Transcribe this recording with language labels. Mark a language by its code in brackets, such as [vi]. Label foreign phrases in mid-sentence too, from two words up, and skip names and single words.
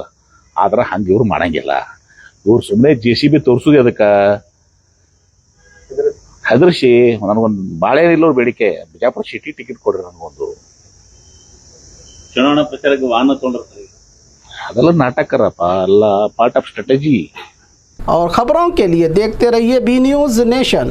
[kn] ಆದ್ರ ಹಂಗ ಇವ್ರು ಮಾಡಂಗಿಲ್ಲ. ಇವ್ರು ಸುಮ್ಮನೆ JCB ತೋರ್ಸುದೇ ಅದಕ್ಕ ಹೆದರ್ಸಿ. ನನಗೊಂದು ಬಾಳೆ ಇಲ್ಲವ್ರ ಬೇಡಿಕೆ, ಬಿಜಾಪುರ ಸಿಟಿ ಟಿಕೆಟ್ ಕೊಡ್ರಿ ನನಗೊಂದು. ಚುನಾವಣಾ ಪ್ರಚಾರಕ್ಕೆ ವಾಹನ ತಗೊಂಡಿರ್ತಾರೆ, ಅದೆಲ್ಲ ನಾಟಕರಪ್ಪ, ಅಲ್ಲ [en] part of strategy. [hi] और खबरों के लिए देखते रहिए B News नेशन।